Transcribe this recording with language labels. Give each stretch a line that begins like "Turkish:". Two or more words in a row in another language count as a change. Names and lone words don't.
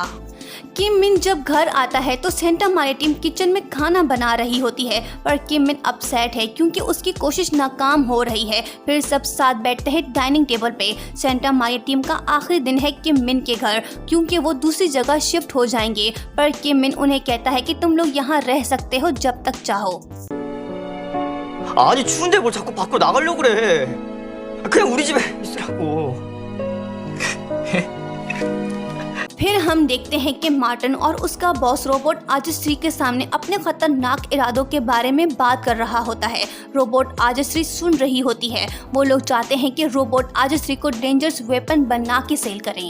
Hindi: किम मिन जब घर आता है तो सेंटा मारिया टीम किचन में खाना बना रही होती है, पर किम मिन अपसेट है क्योंकि उसकी कोशिश नाकाम हो रही है। फिर सब साथ बैठते हैं
English: dining table
Hindi: पे। सेंटा मारिया टीम का आखिरी दिन है किम मिन के घर क्योंकि वो दूसरी जगह शिफ्ट हो जाएंगे, पर किम मिन उन्हें कहता है कि तुम लोग यहाँ रह सकते हो जब तक चाहो।
Korean: 아니 추운데 뭘 자꾸 밖으로 나가려고 그래. 그냥 우리 집에 있으라고.
Hindi: फिर हम देखते हैं कि मार्टिन और उसका बॉस रोबोट आजिश्री के सामने अपने खतरनाक इरादों के बारे में बात कर रहा होता है। रोबोट आजिश्री सुन रही होती है। वो लोग चाहते हैं कि रोबोट आजिश्री को
English: dangerous weapon
Hindi: बना के सेल करें।